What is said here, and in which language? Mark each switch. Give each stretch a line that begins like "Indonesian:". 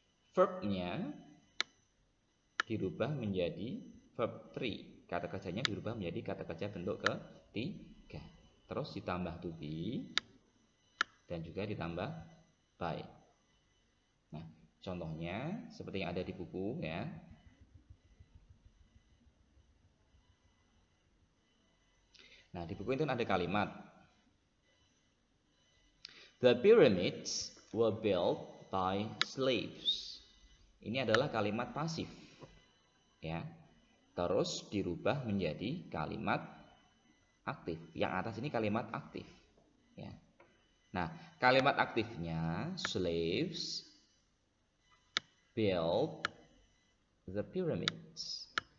Indonesian: Verbnya dirubah menjadi verb 3. Kata kerjanya dirubah menjadi kata kerja bentuk ketiga. Terus ditambah to be dan juga ditambah by. Nah, contohnya seperti yang ada di buku ya. Nah, di buku itu ada kalimat
English: The pyramids were built by slaves.
Indonesian: Ini adalah kalimat pasif. Ya. Terus dirubah menjadi kalimat aktif. Yang atas ini kalimat aktif. Ya. Nah, kalimat aktifnya
English: slaves built the pyramids.